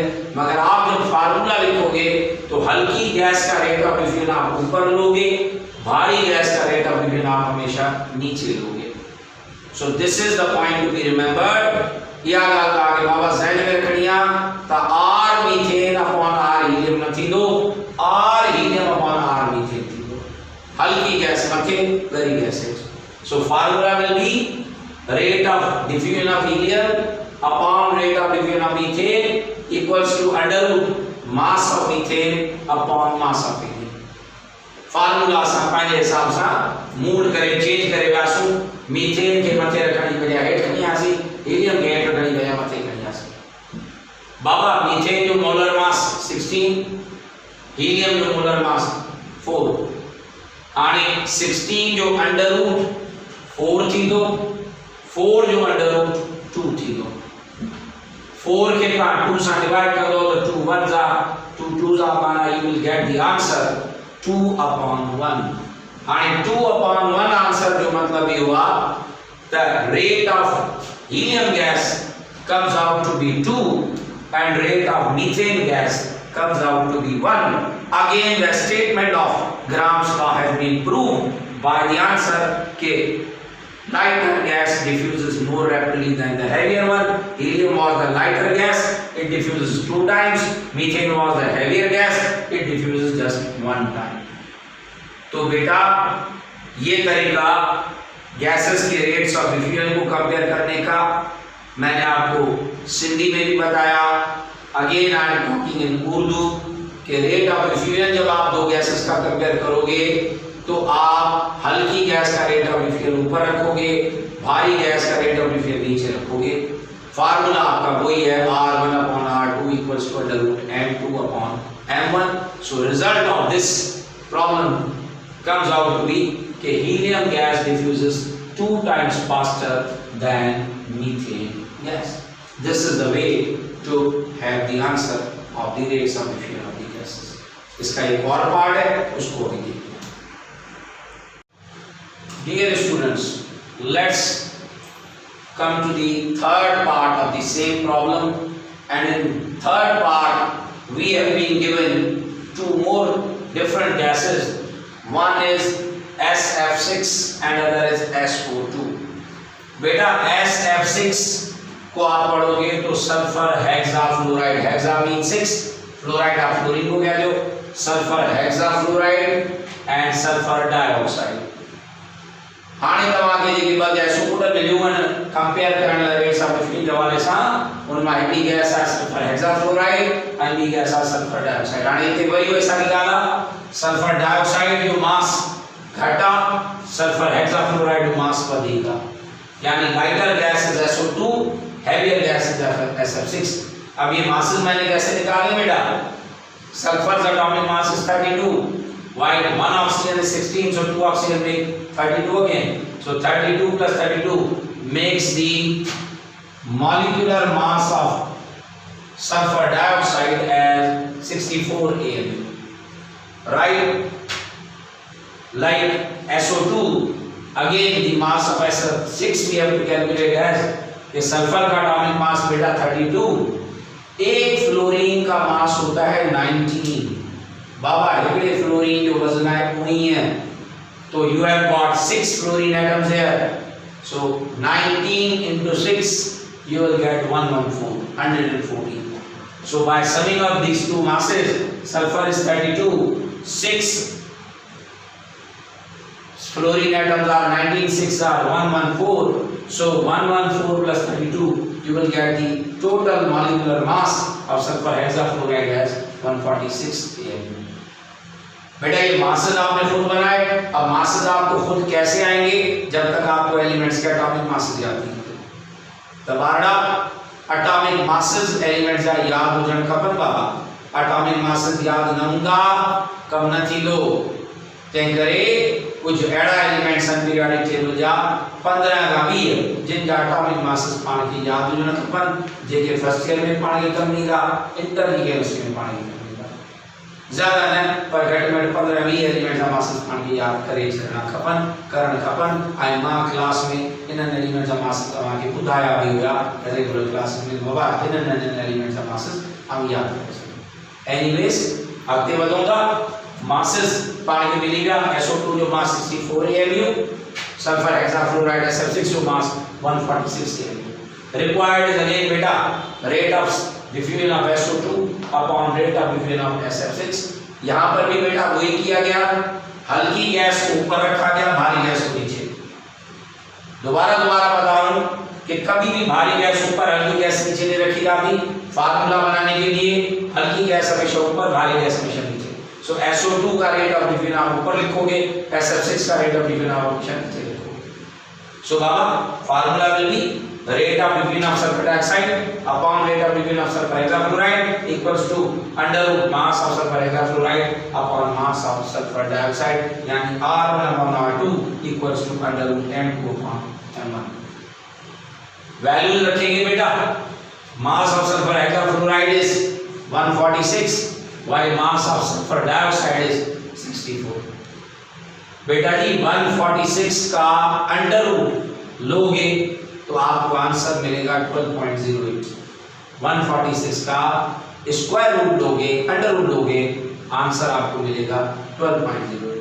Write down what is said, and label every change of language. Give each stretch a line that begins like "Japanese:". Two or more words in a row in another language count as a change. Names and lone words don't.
Urdu: مگر آپ جب فارمولا لکھو گے تو ہلکی گیس کا
English: rate of diffusion
Urdu: آپ اوپر لو گے، بھاری گیس کا
English: rate of diffusion
Urdu: آپ ہمیشہ نیچے لو گے.
English: So this is the point to be remembered.
Sindhi: या गल आगे बाबा जहन में रखनिया ता
English: R methane upon R helium
Sindhi: न थींदो,
English: R helium upon R methane
Sindhi: थींदो। हल्की गैस मथे गहरी गैसेज।
English: So formula will be rate of diffusion of helium upon rate of diffusion of methane equals to under root mass of methane upon mass of helium।
Sindhi: फार्मूला सा पंहिंजे हिसाब सां मूड करे चेंज करे वियासीं। मीथेन के मथे रखण जी बजाय हेठि खणी आसीं, हीलियम के हेठि रखण जी बजाय मथे खणी आसीं। बाबा मीथेन जो मोलर मास 16, हीलियम जो मोलर मास 4। हाणे 16 जो
English: under root
Sindhi: 4 थींदो, 4 जो
English: under root
Sindhi: 2 थींदो। 4 के का 2 सां डिवाइड करो तो
English: 2 1s are 2 2s are माना you will get the answer 2 upon 1। हाणे 2 upon 1
Sindhi: आंसर जो मतलब ये हुआ
English: the rate of helium gas comes out to be 2 and rate of methane gas comes out to be 1। Again the statement of Gram's law has been proved by the answer के lighter gas diffuses more rapidly than the heavier one। Helium was the lighter gas, it diffuses 2 times। Methane was the heavier gas, it diffuses just 1 time।
Urdu: تو بیٹا یہ طریقہ گیسز کے
English: rates of diffusion
Urdu: کو کمپیئر کرنے کا میں نے آپ کو سندھی میں بھی بتایا.
English: Again I am talking in Urdu
Urdu: کہ
English: rate of diffusion
Urdu: جب آپ دو گیسز کا کمپیئر کرو گے تو آپ ہلکی گیس کا
English: rate of diffusion
Urdu: اوپر رکھو گے، بھاری گیس کا
English: rate of diffusion
Urdu: نیچے رکھو گے. فارمولا آپ کا وہی ہے
English: R1 upon R2 equals to under root M2 upon M1। So result of this problem comes out to be कि helium gas diffuses 2 times faster than methane gas। This is the way to have the answer of the rates of diffusion of the gases।
Urdu: اس کا ایک اور پارٹ ہے، اس کو بھی دیکھیے.
English: Dear students, let's come to the third part of the same problem, and in third part we have been given 2 more different gases. One is SF6 and other is SO2।
Urdu: بیٹا SF6 کو آپ پڑھو گے تو
English: sulfur hexafluoride, hexa mean 6,
Urdu: فلورائیڈ آپ فلورین کو کہہ لو,
English: sulfur hexafluoride and sulfur dioxide.
Sindhi: हाणे तव्हांखे जेके ॿ गैसूं टोटल मिलियूं आहिनि कंपेयर करण लाइ
English: rates of diffusion
Sindhi: जे हवाले सां, उन मां हिकिड़ी गैस आहे
English: sulfur hexafluoride
Sindhi: ऐं ॿी गैस आहे
English: sulfur dioxide.
Sindhi: हाणे हिते वरी उहे साॻी ॻाल्हि आहे,
English: sulfur dioxide
Sindhi: जो मास घटि आहे,
English: sulfur hexafluoride
Sindhi: जो मास वधीक आहे।
English: यानी lighter gas is SO2, heavier gas is SF6.
Urdu: اب یہ ماسز میں نے کیسے نکالے بیٹا?
English: sulfur atomic mass is 32, while 1 oxygen is 16, so 2 oxygen make 32 again। So 32 plus 32 makes the molecular mass of sulfur dioxide as 64 AMU, right? Like SO2, again the mass of SF6 we have to calculate as
Urdu: یہ سلفر کا اٹامک ماس بیٹا 32، ایک فلورین کا ماس ہوتا ہے 19.
Sindhi: बाबा हिकड़े फ्लोरीन जो वजन है 19 है, तो
English: you have got 6 fluorine atoms here, so 19 into 6 you will get 114। So by summing up these two masses, sulfur is 32, 6 fluorine atoms are 19, 6 are 114, so 114 plus 32 you will get the total molecular mass of sulfur hexafluoride as 146 AMU।
Urdu: بیٹا یہ ماسز آپ نے خود بنائے، اب ماسز آپ کو خود کیسے آئیں گے جب تک آپ کو ایلیمنٹس کے
English: atomic masses
Urdu: یاد نہیں ہوتے.
Sindhi: तबारडा
English: atomic masses elements
Sindhi: जा याद हुजण खपन बाबा,
English: atomic masses
Sindhi: याद न हूंदा कम न थींदो। तंहिं करे कुछ अहिड़ा एलिमेंट्स आहिनि
English: periodic table
Sindhi: जा 15 खां 20 जिन जा
English: atomic masses
Sindhi: पाण खे याद हुजण खपन, जेके
English: first year
Sindhi: में पाण खे कम ईंदा, इंटर जी केमिस्ट्री में पाण खे कम ईंदा। ज़्यादा न पर घट में 15-20 एलिमेंट्स मासिस पाण खे याद करे छॾणा खपनि ऐं मां क्लास में इन्हनि एलिमेंट्स जा मासिस तव्हांखे ॿुधाया बि हुया
English: regular class
Sindhi: में मवाद इन्हनि एलिमेंट्स जा मासिस हम याद करे छॾियो। एनीवेज अॻिते वधूं था। मासिस पाण खे मिली विया SO2 जो मास 64 ALU,
English: sulfur hexafluoride
Sindhi: SF6 जो मास 146 ALU।
English: Required is again बेटा rate of diffusion of SO2 upon rate of diffusion of SF6।
Urdu: یہاں پر بھی بیٹا وہی کیا گیا، ہلکی گیس کو اوپر رکھا گیا، بھاری گیس کو نیچے. دوبارہ بتا رہا ہوں کہ کبھی بھی بھاری گیس اوپر ہلکی گیس نیچے نہیں رکھی جاتی. فارمولا بنانے کے لیے ہلکی گیس ہمیشہ اوپر، بھاری گیس ہمیشہ نیچے. سو SO2 کا
English: rate of diffusion
Urdu: آپ اوپر لکھو گے، SF6 کا
English: rate of diffusion
Urdu: آپ ہمیشہ نیچے لکھو گے.
English: so बाबा formula will be rate of diffusion of sulfur dioxide upon rate of diffusion of sulfur hexafluoride equals to under root mass of sulfur hexafluoride upon mass of sulfur dioxide, यानी R1 upon R2 equals to under root M2 upon M1।
Urdu: ویلیوز رکھیں گے بیٹا.
English: mass of sulfur hexafluoride is 146 while mass of sulfur dioxide is 64।
Urdu: بیٹا جی 146 کا
English: under root
Urdu: لو گے تو آپ کو آنسر ملے گا 12.08. 146 کا
English: square root
Urdu: لو گے,
English: under root
Urdu: لو گے، آنسر آپ کو ملے گا 12.08.